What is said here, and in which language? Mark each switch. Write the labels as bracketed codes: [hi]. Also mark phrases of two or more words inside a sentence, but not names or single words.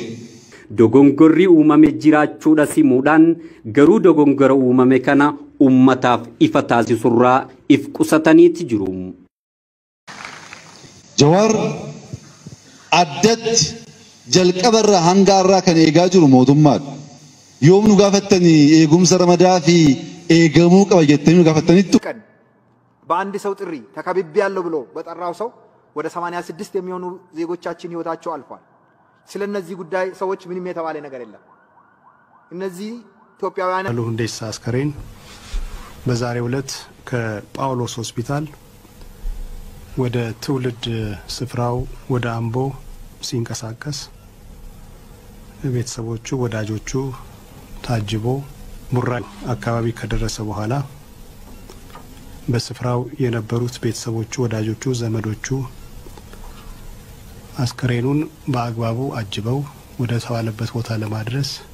[om] dogongorri uumame jiraachuudha simuudhaan garuu dogongora uumame kana ummataaf ifa taasisurraa if qusataniiti jiru. Jawar addat jalqabarra hangaarraa kan eegaa jiru mootummaadha. Yoom nu gaafattanii eegumsa ramadaa fi eegamuu qaba jettanii nu gaafattaniittu [am] በአንድ ሰው ጥሪ ተከብቤ ያለው ብሎ በጠራው ሰው ወደ 86 የሚሆኑ ዜጎቻችን ህይወታቸው አልፏል። ስለነዚህ ጉዳይ ሰዎች ምንም የተባለ ነገር የለም። እነዚህ ኢትዮጵያውያን ሁንዴሳ አስከሬን በዛሬው ዕለት ከጳውሎስ ሆስፒታል ወደ ትውልድ ስፍራው ወደ አምቦ ሲንቀሳቀስ ቤተሰቦቹ ወዳጆቹ ታጅቦ ሙራ አካባቢ ከደረሰ በኋላ በስፍራው የነበሩት ቤተሰቦቹ ወዳጆቹ ዘመዶቹ አስከሬኑን በአግባቡ አጅበው ወደ ተባለበት ቦታ ለማድረስ